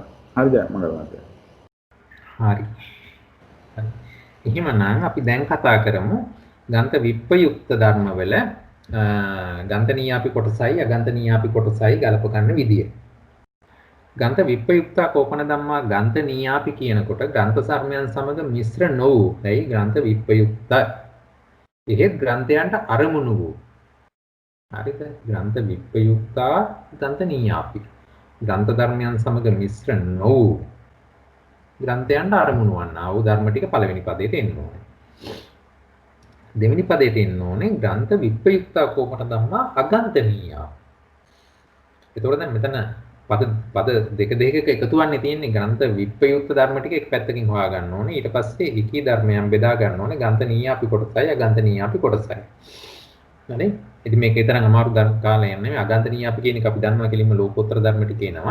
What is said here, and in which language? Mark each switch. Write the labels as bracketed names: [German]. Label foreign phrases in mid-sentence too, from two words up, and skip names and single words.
[Sinhala] හරිද මංගල මහත්තයා? හරි. එහෙමනම් අපි දැන් කතා කරමු ගන්ත විප්‍රයුක්ත ධර්මවල ගන්තනීයාපි කොටසයි අගන්තනීයාපි කොටසයි ගලප ගන්න විදිය. [Pali] ගන්ත විප්‍රයුක්ත කෝපන ධම්මා ගන්තනීයාපි [Sinhala] කියනකොට ග්‍රන්ථ සර්මයන් සමග මිශ්‍ර නොවූ ඇයි ග්‍රන්ථ විප්‍රයුක්ත. එහෙත් ග්‍රන්ථයන්ට අරමුණු වූ. හරිද? [Pali] ග්‍රන්ථ විප්‍රයුක්තා ගන්තනීයාපි. [Sinhala] ග්‍රන්ථ ධර්මයන් සමග මිශ්‍ර නොවූ ග්‍රන්ථයන්ට අරමුණු වන්නා වූ ධර්ම ටික පළවෙනි පදයට එන්න ඕනේ. දෙවෙනි පදයට එන්න ඕනේ [Pali] ග්‍රන්ථ විප්‍රයුක්ත කෝපන ධම්මා අගන්තනීයා. [Sinhala] ඒතකොට දැන් මෙතන පද දෙක දෙකක එකතු වන්නේ තියෙන්නේ ග්‍රන්ථ විප්‍රයුක්ත ධර්ම ටික එක පැත්තකින් හොයා ගන්න ඕනේ. ඊට පස්සේ එකී ධර්මයන් බෙදා ගන්න ඕනේ ගන්තනීයාපි කොටසයි අගන්තනීයාපි කොටසයි. හරි? ඉතින් මේක තරම් අමාරු ධර්ම කාලයක් නෙමෙයි. අගන්තනීයාපි කියන එක අපි දන්නවා කෙලින්ම ලෝකෝත්තර ධර්ම ටික එනවා.